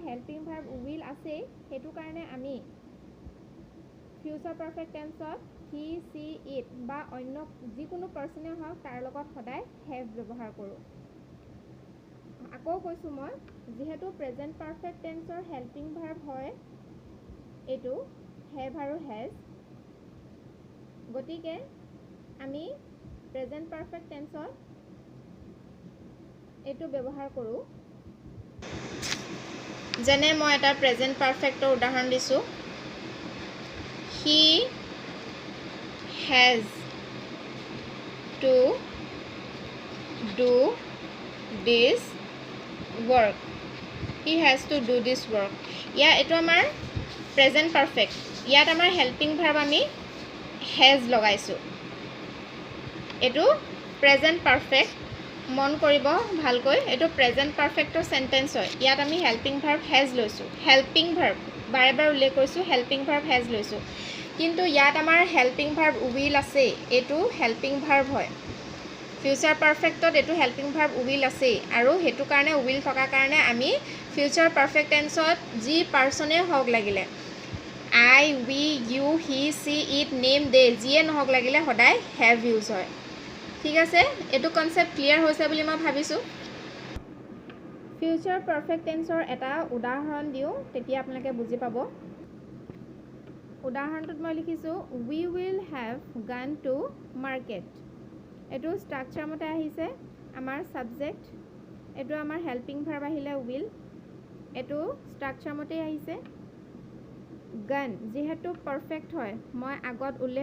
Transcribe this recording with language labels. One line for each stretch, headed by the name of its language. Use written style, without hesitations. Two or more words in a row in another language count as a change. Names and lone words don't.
English: helping verb will
Assamese: আছে সেইটো কাৰণে আমি
English: future perfect tense he she it
Assamese: বা অন্য যিকোনো পাৰ্চনে হওক তাৰ লগত সদায় হেভ ব্যৱহাৰ কৰোঁ আকৌ কৈছোঁ মই যিহেতু
English: present perfect tense helping verb
Assamese: হয় এইটো হেভ আৰু হেজ গতিকে আমি
English: present perfect tense
Assamese: এইটো ব্যৱহাৰ কৰোঁ যেনে মই এটা
English: present perfect
Assamese: উদাহৰণ দিছোঁ
English: he has to do this work he has to do this work
Assamese: এইটো আমাৰ
English: present perfect
Assamese: ইয়াত আমাৰ
English: helping verb
Assamese: আমি হেজ লগাইছোঁ এইটো
English: present perfect
Assamese: মন কৰিব ভালকৈ এইটো
English: present perfect sentence
Assamese: হয় ইয়াত আমি
English: helping verb has
Assamese: লৈছোঁ
English: helping verb
Assamese: বাৰে বাৰে উল্লেখ কৰিছোঁ
English: helping verb has
Assamese: লৈছোঁ কিন্তু ইয়াত আমাৰ
English: helping verb will
Assamese: আছে এইটো
English: helping verb
Assamese: হয়
English: future perfect
Assamese: এইটো
English: helping verb will
Assamese: আছেই আৰু সেইটো কাৰণে উইল থকাৰ কাৰণে আমি
English: future perfect tense
Assamese: যি পাৰ্চনে হওক লাগিলে
English: I we you he she it name they
Assamese: যিয়ে নহওক লাগিলে সদায়
English: have use
Assamese: হয় ঠিক আছে এইটো
English: concept clear
Assamese: হৈছে বুলি মই ভাবিছোঁ
English: future perfect tense
Assamese: এটা উদাহৰণ দিওঁ তেতিয়া আপোনালোকে বুজি পাব উদাহৰণটোত মই লিখিছোঁ
English: we will have gone to market
Assamese: এইটো ষ্ট্ৰাকচাৰ মতে আহিছে আমাৰ ছাবজেক্ট এইটো আমাৰ
English: helping verb
Assamese: আহিলে উইল এইটো ষ্ট্ৰাকচাৰ মতেই আহিছে গান যিহেতু পাৰফেক্ট হয় মই আগত উল্লেখ